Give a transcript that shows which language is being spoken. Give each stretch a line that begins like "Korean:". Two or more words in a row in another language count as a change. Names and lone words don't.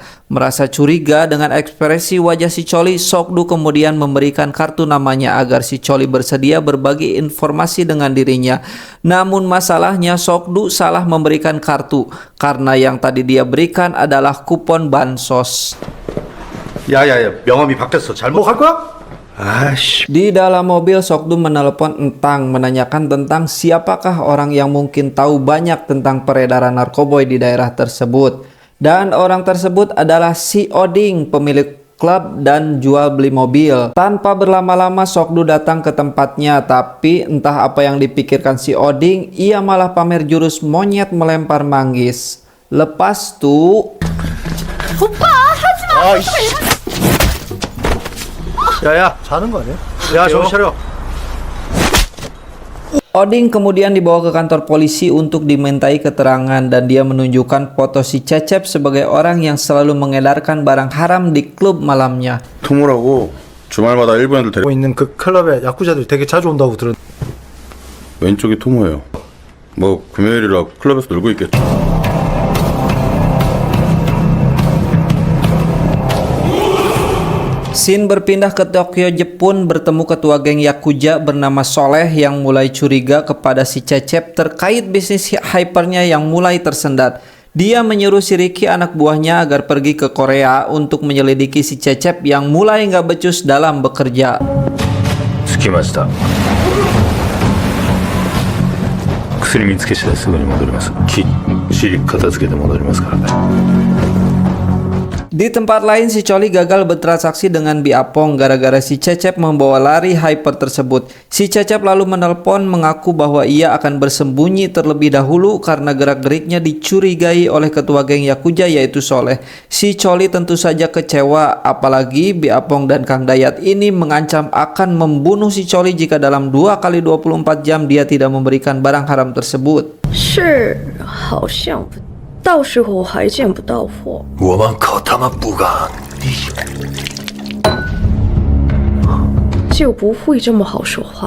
Indonesian: Merasa curiga dengan ekspresi wajah si Choli, Sokdu kemudian memberikan kartu namanya agar si Choli bersedia berbagi informasi dengan dirinya. Namun masalahnya Sokdu salah memberikan kartu karena yang tadi dia berikan adalah kupon bansos.
Korean: 야야야 명함이 바뀌었어. 잘못 갈 거야? 아씨.
Indonesian: Di dalam mobil Sokdu menelepon Entang menanyakan tentang siapakah orang yang mungkin tahu banyak tentang peredaran narkoboy di daerah tersebut. Dan orang tersebut adalah si Oding, pemilik klub dan jual beli mobil. Tanpa berlama-lama Sokdu datang ke tempatnya, tapi entah apa yang dipikirkan si Oding, ia malah pamer jurus monyet melempar manggis. Lepas tuh
Korean: 야야 자는 거 아니야? 야 정신 차려.
Indonesian: Oding kemudian dibawa ke kantor polisi untuk dimintai keterangan dan dia menunjukkan foto si Cecep sebagai orang yang selalu mengedarkan barang haram di klub malamnya.
Korean: 토모라고 주말마다 일본 애들 데리고 있는 그 클럽에 야쿠자들이 되게 자주 온다고 들은. 왼쪽이 토모예요. 뭐 금요일이라 클럽에서 놀고 있겠죠.
Indonesian: Scene berpindah ke Tokyo, Jepun, bertemu ketua geng Yakuza bernama Soleh yang mulai curiga kepada si Cecep terkait bisnis hypernya yang mulai tersendat. Dia menyuruh si Ricky anak buahnya agar pergi ke Korea untuk menyelidiki si Cecep yang mulai nggak becus dalam bekerja.
Japanese: 着きました。薬見つけ次第すぐに戻ります。きっちり片付けて戻りますからね。
Indonesian: Di tempat lain si Choli gagal bertransaksi dengan Biapong gara-gara si Cecep membawa lari hyper tersebut. Si Cecep lalu menelpon mengaku bahwa ia akan bersembunyi terlebih dahulu karena gerak-geriknya dicurigai oleh ketua geng Yakuza yaitu Soleh. Si Choli tentu saja kecewa, apalagi Biapong dan Kang Dayat ini mengancam akan membunuh si Choli jika dalam 2 kali 24 jam dia tidak memberikan barang haram tersebut.
Chinese: 是，好像不，到时候还见不到货。我们可他妈不敢。就不会这么好说话了。